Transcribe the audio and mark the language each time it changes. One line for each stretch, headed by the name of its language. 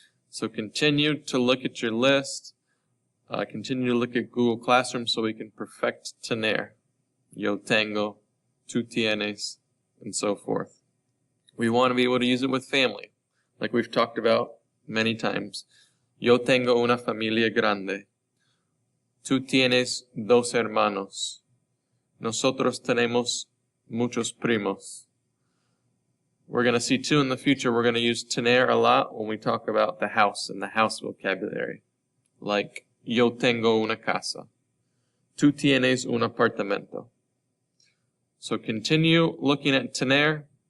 English: So continue to look at your list. Continue to look at Google Classroom so we can perfect tener.
Spanish: Yo tengo, tú tienes,
English: and so forth. We want to be able to use it with family, like we've talked about many times.
Spanish: Yo tengo una familia grande. Tú tienes 2 hermanos. Nosotros tenemos muchos primos.
English: We're going to see too in the future, we're going to use tener a lot when we talk about the house and the house vocabulary.
Spanish: Like, yo tengo una casa. Tú tienes un apartamento.
English: So continue looking at tener. We're going to keep working on this. We should already know ser,